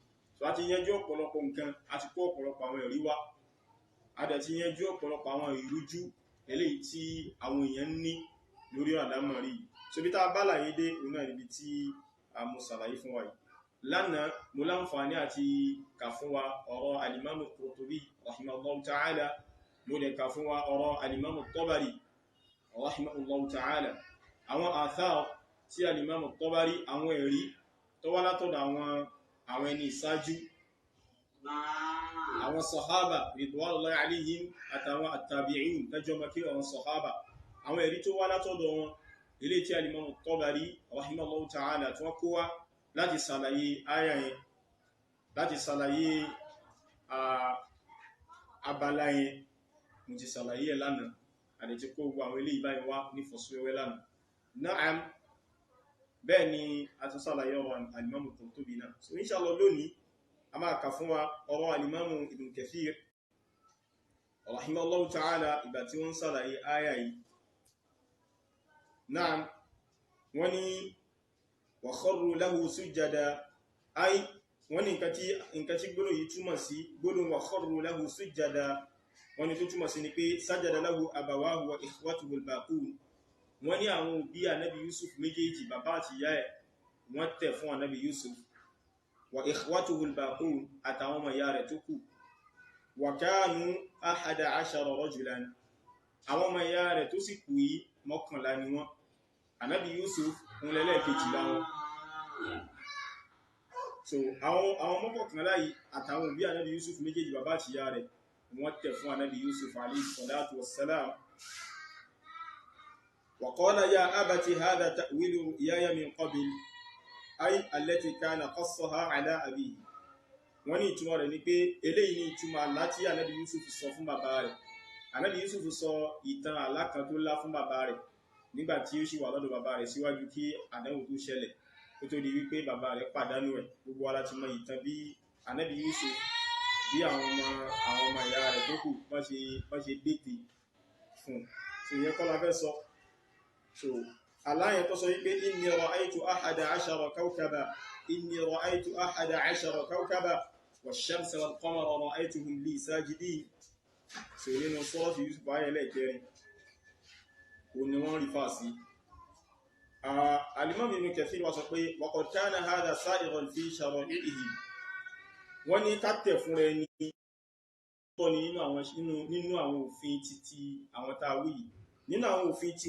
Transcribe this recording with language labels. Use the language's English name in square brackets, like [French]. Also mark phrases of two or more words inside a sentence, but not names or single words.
[Yoruba] so a ti yanjú ọ̀pọ̀lọpọ̀ nǹkan, a ti kó ọ̀pọ̀lọpọ̀ àwọn ẹ̀rí wá, a dẹ̀ ti yanjú ọ̀pọ̀lọpọ̀ àwọn ìrújú eléyìí tí àwọn èèyàn ní lórí àlámọ̀rí yìí. so bí tá a bá láyé dé òun náà níbi tí a mú ṣàlàyé fún wa yìí. lánàá mo láǹfààní àti kà fún wa ọ̀rọ̀ al-Imam Qurtubi [Arabic] رحمه الله تعالى, [Yoruba] mo lè kà fún wa ọ̀rọ̀ al-Imam Tabari [Arabic] رحمه الله تعالى, [Yoruba] àwọn àthar tí al-Imam Tabari, àwọn ẹ̀rí tó wá látọ̀dọ̀ àwọn ẹni ìsáájú, àwọn [Arabic] الصحابة رضوان الله عليهم [Yoruba] àtàwọn at-tabi'in tẹ́jọ́ makí àwọn sahaba, àwọn ẹ̀rí tó wá látọ̀dọ̀ wọn, ilé tí al-Imam Tabari [Arabic] رحمه الله تعالى [Yoruba] tí wọ́n kó wá láti ṣàlàyé áyà yẹn, láti ṣàlàyé abala yẹn mo ti ṣàlàyé ẹ̀ lánàá àti tí kó gbogbo àwọn eléyìí báyìí wá ní fọ́síwẹ́wẹ́ lánàá náà bẹ́ẹ̀ ni a tún ṣàlàyé ọ̀rọ̀ alimamu Qurtubi náà so inshallah lónìí a máa kà fún wa ọ̀rọ̀ alimamu Ibn Kathir [Arabic] رحمه الله تعالى [Yoruba] ìgbà tí wọ́n ṣàlàyé áyà yìí náà wọ́n ní [Arabic] وخروا له سجدا أي [Yoruba] wọ́n ní nǹkan tí gbólóhùn yìí túmọ̀ sí gbólóhùn [Arabic] وخروا له سجدا [Yoruba] wọ́n ní tó túmọ̀ sí ni pé [Arabic] سجد له أبواه وإخوته الباقون [Yoruba] wọ́n ní àwọn òbí ànábì Yusuf méjèèjì bàbá àti ìyá ẹ̀ wọ́n tẹ̀ fún ànábì Yusuf [Arabic] وإخوته الباقون [Yoruba] àtàwọn ọmọ ìyá rẹ̀ tó kù [Arabic] وكانوا 11 رجلا [Yoruba] àwọn ọmọ ìyá rẹ̀ tó sì kù yìí 11 ni wọ́n ànábì Yusuf ń lẹ́lẹ́kejìlá wọn so àwọn mọ́kànlá yìí àtàwọn òbí ànábì Yusuf méjèèjì bàbá àti ìyá rẹ̀ wọ́n tẹ̀ fún ànábì Yusuf [Arabic] عليه الصلاة والسلام وقال يا أبت هذا تأويل رؤياي من قبل أي التي كان قصها على أبيه [Yoruba] wọ́n ní ìtumọ̀ rẹ̀ ní pé eléyìí ní ìtumọ̀ àlá tí ànábì Yusuf sọ fún bàbá rẹ̀ ànábì Yusuf sọ ìtàn àlá kan tó lá fún bàbá rẹ̀ nígbà tí ó sì wà lọ́dọ̀ bàbá rẹ̀ síwájú kí àdánwò tó ṣẹlẹ̀ ó tó di wípé bàbá rẹ̀ pàdánù ẹ̀ gbogbo wa láti mọ ìtàn bí ànábì Yusuf bí àwọn ọmọ ìyá rẹ̀ tó kù bọ́n ṣe dètè fún so ìyẹn kọ́ la fẹ́ sọ so aláyẹn tó sọ wípé [Arabic] إني رأيت 11 كوكبا إني رأيت 11 كوكبا والشمس والقمر رأيتهم لي ساجدين [Yoruba] so nínú suratu Yusuf ayẹlẹ́ kẹrin o ni wọ́n rí fàásí al-Imam Ibn Kathir wá sọ pé [Arabic] وقد كان هذا سائغا في شرائعه [Yoruba] wọ́n ní kátẹ̀ fún rẹ̀ ní tọ́ ni nínú àwọn òfin títí àwọn tàwí nínú àwọn òfin tí